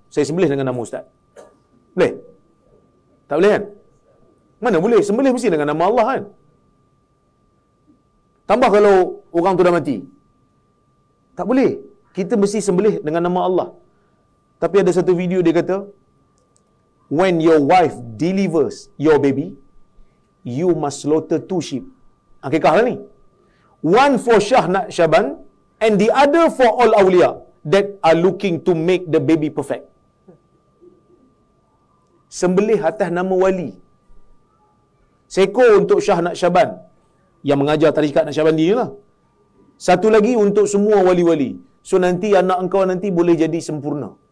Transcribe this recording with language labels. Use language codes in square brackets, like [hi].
[ms] Saya sembelih dengan nama ustaz. Boleh? Tak boleh kan? Mana boleh? Sembelih mesti dengan nama Allah kan? Tambah kalau orang tu dah mati. Tak boleh. Kita mesti sembelih dengan nama Allah. Tapi ada satu video dia kata, [en] when your wife delivers your baby, you must slaughter 2 sheep. [ms] Akikah lah ni. [en] One for Shah Naqsyaband and the other for all awliya that are looking to make the baby perfect. [ms] Sembelih atas nama wali. Seekor untuk Shah Naqsyaband yang mengajar tarikat Naqsyabandi ni lah. Satu lagi untuk semua wali-wali. So nanti anak engkau nanti boleh jadi sempurna.